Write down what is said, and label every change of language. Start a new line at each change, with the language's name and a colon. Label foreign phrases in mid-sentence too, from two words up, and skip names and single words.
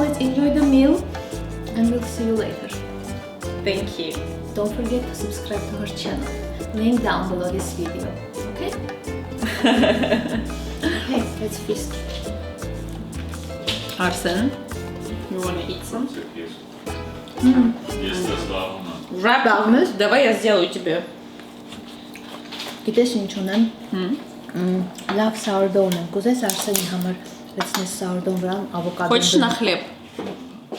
English: Let's enjoy the meal, and we'll see you later. Thank you. Don't forget to subscribe to her channel. Link down below this video. Okay? Okay, let's feast. Arsen, you want to eat some?
Russian: Есть славно.
English: Wrap.
Russian: Давно? Давай я сделаю тебе.
Armenian: Գիտես ինչ ունեմ։ Լավ sourdough ունեմ։ Կուզես Արսենի համար լցնես sourdough վրան ավոկադո։
Russian: Хочешь на хлеб?